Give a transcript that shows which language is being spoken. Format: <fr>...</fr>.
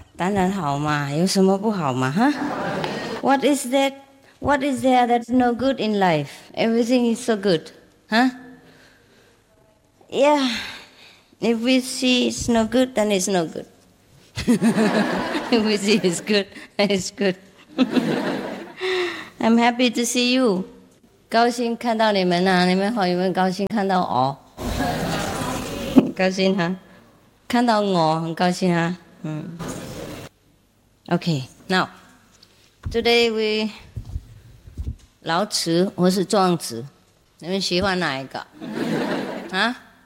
<zh>当然好嘛，有什么不好嘛？</zh> <en>哈。What is that? What is there that's no good in life? Everything is so good, huh? Yeah. If we see it's no good, then it's no good. If we see it's good, then it's good. I'm happy to see you.</en> <zh>高兴看到你们啊，你们好，有没有高兴看到我？高兴啊，看到我很高兴啊。</zh> <en>Okay, now, today we</en> <zh>老子或是庄子，你们喜欢哪一个？啊？</zh>